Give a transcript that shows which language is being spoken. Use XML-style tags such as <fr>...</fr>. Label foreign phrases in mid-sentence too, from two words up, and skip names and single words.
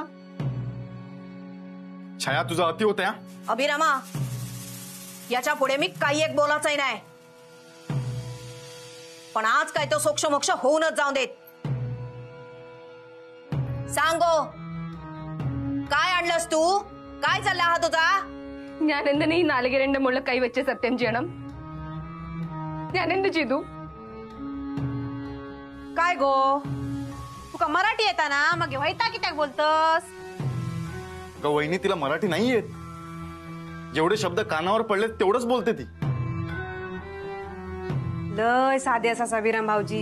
<mr>छाया तुझा अति होत्या. अभिरामा याच्या पुढे मी काही एक बोलायचंही नाही. पण आज काय तो सोक्ष मोक्ष होऊनच जाऊन देत.</mr> <kok>सांगो काय आणलंस तू? काय चालला हा तुझा?</kok> <ml>ഞാനെന്തിനാ ഈ നാളികേരന്റെ മുകളിൽ കൈവച്ച് സത്യം ചെയ്യണം? ഞാൻ എന്ത് ചെയ്തു?</ml> <kok>काय गो तुका मराठी येता ना मग व्हायता कित्याक बोलतस?</kok> <mr>अगं वहिनी तिला मराठी नाही येत. जेवढे शब्द कानावर पडले तेवढंच बोलते ती.</mr> <kok>लय साधे असा सविराम भाऊजी.</kok>